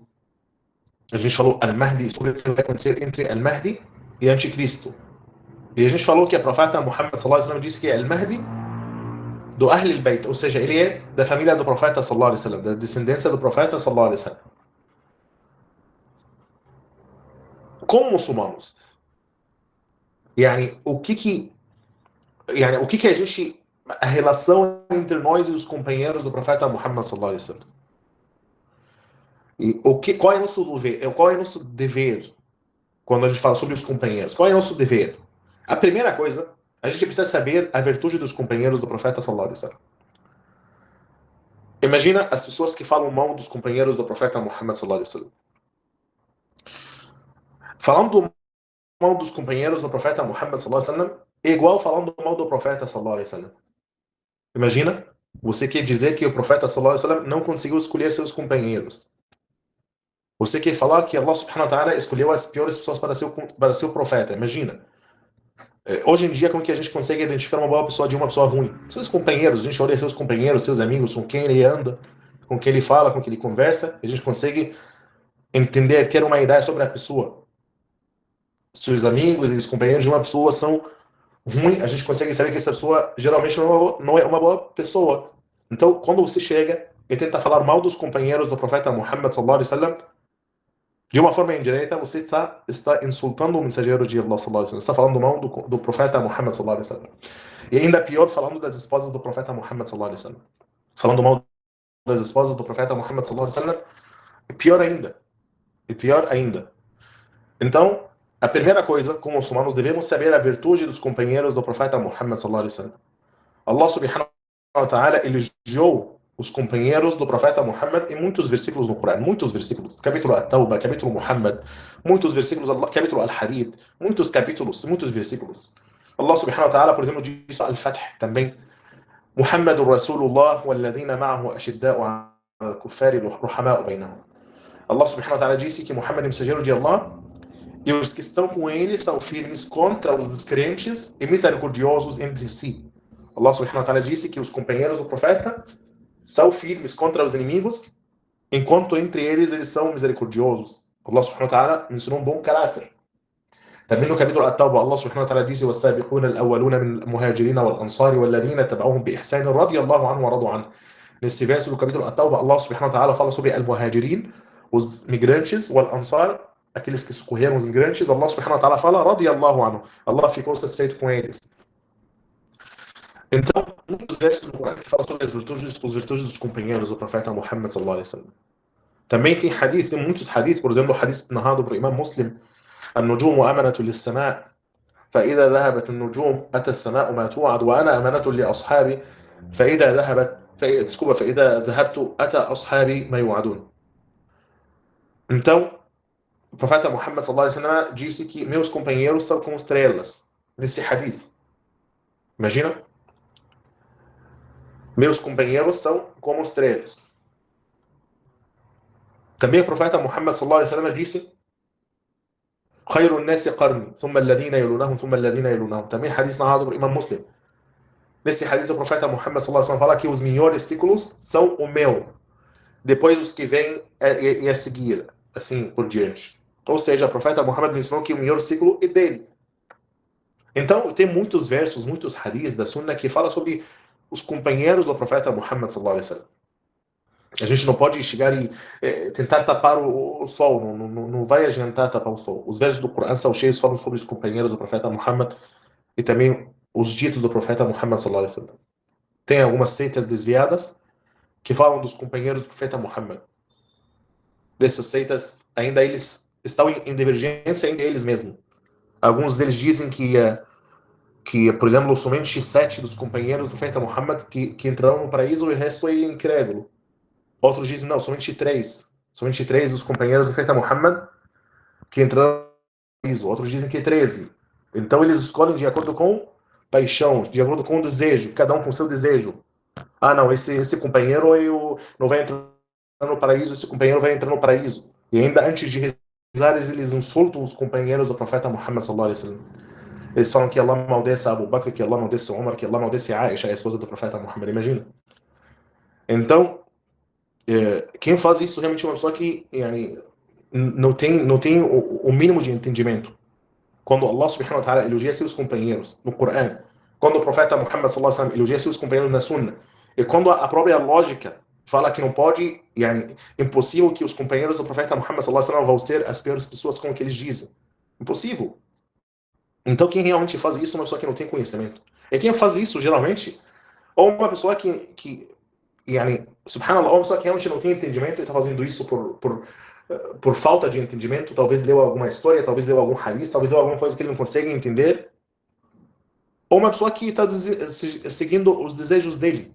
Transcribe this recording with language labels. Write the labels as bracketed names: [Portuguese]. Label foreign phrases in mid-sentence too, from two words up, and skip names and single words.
[Portuguese] A gente falou Al-Mahdi, sobre o que vai acontecer entre Al-Mahdi e Anticristo. E a gente falou que a profeta Muhammad [Arabic] صلى الله عليه وسلم [Portuguese] disse que Al-Mahdi do [Arabic] أهل البيت, [Portuguese] ou seja, ele é da família do profeta [Arabic] صلى الله عليه وسلم, [Portuguese] da descendência do profeta [Arabic] صلى الله عليه وسلم. [Portuguese] Como muçulmanos, o que a gente, a relação entre nós e os companheiros do profeta Muhammad [Arabic] صلى الله عليه وسلم? [Portuguese] E qual é o nosso dever quando a gente fala sobre os companheiros? Qual é o nosso dever? A primeira coisa, a gente precisa saber a virtude dos companheiros do profeta [Arabic] صلى الله عليه وسلم. [Portuguese] Imagina as pessoas que falam mal dos companheiros do profeta Muhammad [Arabic] صلى الله عليه وسلم. [Portuguese] Falando mal dos companheiros do profeta Muhammad [Arabic] صلى الله عليه وسلم [Portuguese] é igual falando mal do profeta [Arabic] صلى الله عليه وسلم. [Portuguese] Imagina, você quer dizer que o profeta [Arabic] صلى الله عليه وسلم [Portuguese] não conseguiu escolher seus companheiros. Você quer falar que Allah [Arabic] سبحانه وتعالى [Portuguese] escolheu as piores pessoas para ser o profeta. Imagina. Hoje em dia, como que a gente consegue identificar uma boa pessoa de uma pessoa ruim? Seus companheiros, a gente olha seus companheiros, seus amigos, com quem ele anda, com quem ele fala, com quem ele conversa, a gente consegue entender, ter uma ideia sobre a pessoa. Se os amigos e os companheiros de uma pessoa são ruins, a gente consegue saber que essa pessoa geralmente não é uma boa pessoa. Então, quando você chega e tenta falar mal dos companheiros do profeta Muhammad [Arabic] صلى الله عليه وسلم, [Portuguese] de uma forma indireta, você está insultando o mensageiro de Allah [Arabic] صلى الله عليه وسلم, [Portuguese] está falando mal do profeta Muhammad [Arabic] صلى الله عليه وسلم. [Portuguese] E ainda pior, falando das esposas do profeta Muhammad [Arabic] صلى الله عليه وسلم. [Portuguese] Falando mal das esposas do profeta Muhammad [Arabic] صلى الله عليه وسلم, [Portuguese] é pior ainda. E pior ainda. Então, a primeira coisa, como muçulmanos, devemos saber a virtude dos companheiros do profeta Muhammad [Arabic] صلى الله عليه وسلم. [Portuguese] Allah [Arabic] سبحانه وتعالى [Portuguese] elogiou os companheiros do profeta Muhammad em muitos versículos no Corão, muitos versículos. Capítulo At-Tawbah, capítulo Muhammad, muitos versículos, capítulo Al-Hadid, muitos capítulos, muitos versículos. [Arabic] الله سبحانه وتعالى, [Portuguese] por exemplo, diz Al-Fath também. [Arabic] محمد رسول الله والذين معه أشداء على الكفار رحماء بينهم. [Portuguese] Allah [Arabic] سبحانه وتعالى [Portuguese] disse que Muhammad é mensageiro de Allah e os que estão com ele são firmes contra os descrentes e misericordiosos entre si. Allah [Arabic] سبحانه وتعالى [Portuguese] disse que os companheiros do profeta são firmes contra os inimigos, enquanto entre eles são misericordiosos. [Arabic] الله سبحانه وتعالى [Portuguese] mencionou um bom caráter. Também no capítulo At-Tawbah, [Arabic] الله سبحانه وتعالى disse وَالسَّابِقُونَ الْأَوَّلُونَ مِنَ الْمُهَاجِرِينَ وَالْأَنصَارِ وَالَّذِينَ تَبَعُوهُم بِإِحْسَانٍ رَضِيَ اللَّهُ عَنْهُمْ وَرَضُوا عَنْهُ. [Portuguese] Nesse verso do capítulo At-Tawbah, Allah [Arabic] سبحانه وتعالى [Portuguese] fala sobre al-Muhajirin, os migrantes, wal-Ansar, aqueles que socorreram os migrantes. [Arabic] الله سبحانه وتعالى fala رَضِيَ اللَّهُ عَنْهُ. [Portuguese] Allah ficou satisfeito com eles. Então, muitos versos do Corão que falam sobre as virtudes dos companheiros do profeta Muhammad [Arabic] صلى الله عليه وسلم. [Portuguese] Também tem hadith, tem muitos hadith, por exemplo, o hadith narrado por Imam Muslim, [Arabic] النجوم أمنة للسماء فإذا ذهبت النجوم أتى السماء ما توعد وأنا أمانة لأصحابي فإذا ذهبت أتى أصحابي ما يوعدون. [Portuguese] Então, o profeta Muhammad [Arabic] صلى الله عليه وسلم [Portuguese] disse que meus companheiros são como estrelas. Nesse hadith. Imagina? Meus companheiros são como estrelas. Também o profeta Muhammad [Arabic] صلى الله عليه وسلم [Portuguese] disse: [Arabic] خير الناس قرني ثم الذين يلونهم ثم الذين يلونهم. [Portuguese] Também hadith narrado por Imam Muslim. Nesse hadith o profeta Muhammad [Arabic] صلى الله عليه وسلم [Portuguese] fala que os melhores ciclos são o meu, depois os que vêm a seguir, assim por diante. Ou seja, o profeta Muhammad mencionou que o melhor ciclo é dele. Então, tem muitos versos, muitos hadiths da Sunna que fala sobre os companheiros do profeta Muhammad [Arabic] صلى الله عليه وسلم. [Portuguese] A gente não pode chegar e tentar tapar o sol, não vai adiantar tapar o sol. Os versos do Coran são cheios, falam sobre os companheiros do profeta Muhammad e também os ditos do profeta Muhammad [Arabic] صلى الله عليه وسلم. [Portuguese] Tem algumas seitas desviadas que falam dos companheiros do profeta Muhammad. Dessas seitas, ainda eles estão em divergência entre eles mesmos. Alguns deles dizem que, por exemplo, somente 7 dos companheiros do profeta Muhammad que entrarão no paraíso e o resto é incrédulo. Outros dizem, não, somente 3. Somente 3 dos companheiros do profeta Muhammad que entrarão no paraíso. Outros dizem que 13. Então eles escolhem de acordo com paixão, de acordo com o desejo, cada um com seu desejo. Ah, não, esse companheiro não vai entrar no paraíso, esse companheiro vai entrar no paraíso. E ainda antes de rezar, eles insultam os companheiros do profeta Muhammad [Arabic] صلى الله عليه وسلم. [Portuguese] Eles falam que Allah maldice Abu Bakr, que Allah maldice Umar, que Allah maldice Aisha, a esposa do profeta Muhammad. Imagina. Então, quem faz isso realmente é uma pessoa que não tem o mínimo de entendimento. Quando Allah [Arabic] سبحانه وتعالى [Portuguese] elogia seus companheiros no Coran, quando o profeta Muhammad [Arabic] صلى الله عليه وسلم [Portuguese] elogia seus companheiros na Sunna, e quando a própria lógica fala que não pode, impossível que os companheiros do profeta Muhammad [Arabic] صلى الله عليه وسلم [Portuguese] vão ser as piores pessoas como que eles dizem. Impossível. Então quem realmente faz isso é uma pessoa que não tem conhecimento. E quem faz isso, geralmente, ou uma pessoa que subhanallah, uma pessoa que realmente não tem entendimento e está fazendo isso por falta de entendimento, talvez leu alguma história, talvez leu algum hadith, talvez leu alguma coisa que ele não consegue entender, ou uma pessoa que está seguindo os desejos dele.